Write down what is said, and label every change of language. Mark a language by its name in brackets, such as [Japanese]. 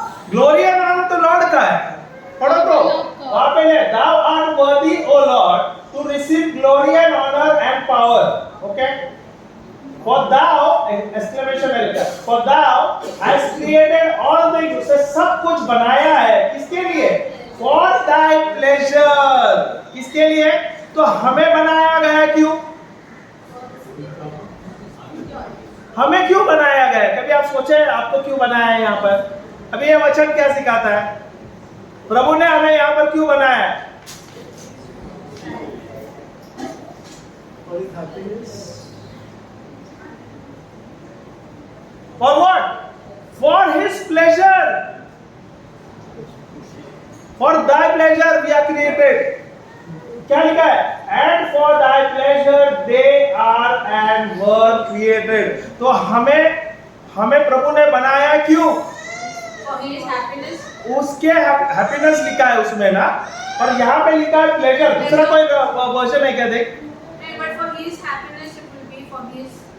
[Hindi] Glory and honour तो Lord का है। पढ़ो तो वहां पे है [English] thou art worthy O Lord to receive glory and honor and power। Okay? For thou exclamation [Hindi] है लिखा, [English] for thou has created all things, [Hindi] उसने सब कुछ बनाया है। किसके लिए? [English] For thy pleasure। [Hindi] किसके लिए? तो हमें बनाया गया क्यों? हमें क्यों बनाया गया है? कभी आप सोचे आपको क्यों बनाया है यहाँ पर? अभी ये वचन क्या सिखाता है? प्रभु ने हमें यहाँ पर क्यों बनाया है? [English] For what? For his pleasure। For thy pleasure we are created। [Hindi] क्या लिखा है? [English] And for thy pleasure they are and were created। [Hindi] तो हमें प्रभु ने बनाया क्यों? [English] For his happiness। [Hindi] उसके हैप्पीनेस लिखा है उसमें ना, और यहाँ पे लिखा है प्लेजर। दूसरा कोई वर्जन है क्या? देख। [English] But for his happiness it will be for his